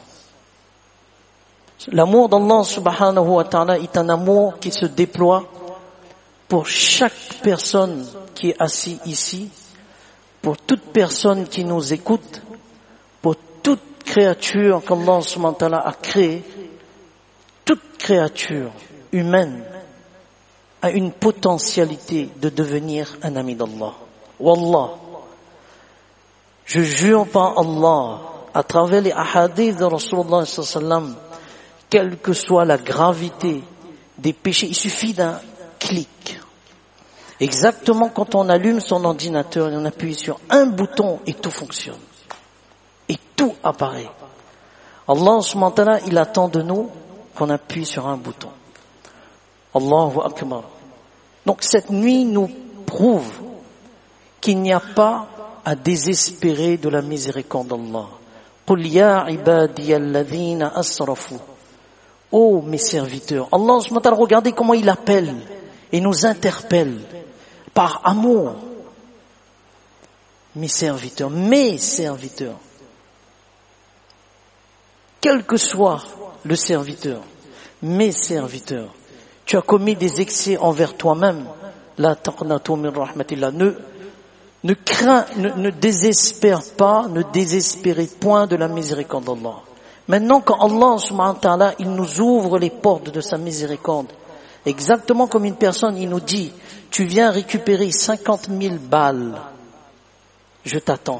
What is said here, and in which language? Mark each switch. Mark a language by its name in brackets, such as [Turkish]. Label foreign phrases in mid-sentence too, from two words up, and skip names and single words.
[French] L'amour d'Allah [Arabic] سبحانه وتعالى [French] est un amour qui se déploie pour chaque personne qui est assise ici, pour toute personne qui nous écoute, pour toute créature qu'Allah [Arabic] سبحانه وتعالى [French] a créée. Toute créature humaine a une potentialité de devenir un ami d'Allah. Wallah, je jure par Allah, à travers les ahadiths de Rasulullah [Arabic] صلى الله عليه وسلم, [French] quelle que soit la gravité des péchés, il suffit d'un clic. Exactement quand on allume son ordinateur et on appuie sur un bouton et tout fonctionne. Et tout apparaît. Allah [Arabic] سبحانه وتعالى, [French] il attend de nous qu'on appuie sur un bouton. [Arabic] الله أكبر. [French] Donc cette nuit nous prouve qu'il n'y a pas à désespérer de la miséricorde d'Allah. [Arabic] قل يا عبادي الذين أسرفوا. [French] Oh mes serviteurs. Allah [Arabic] سبحانه وتعالى, [French] regardez comment il appelle et nous interpelle par amour. Mes serviteurs. Quel que soit le serviteur, mes serviteurs, tu as commis des excès envers toi-même. [Arabic] لا تقنطوا من رحمة الله. [French] Ne désespère pas, ne désespérez point de la miséricorde d'Allah. Maintenant, quand Allah [Arabic] سبحانه وتعالى, [French] il nous ouvre les portes de sa miséricorde, exactement comme une personne, il nous dit, tu viens récupérer 50 000 balles, je t'attends.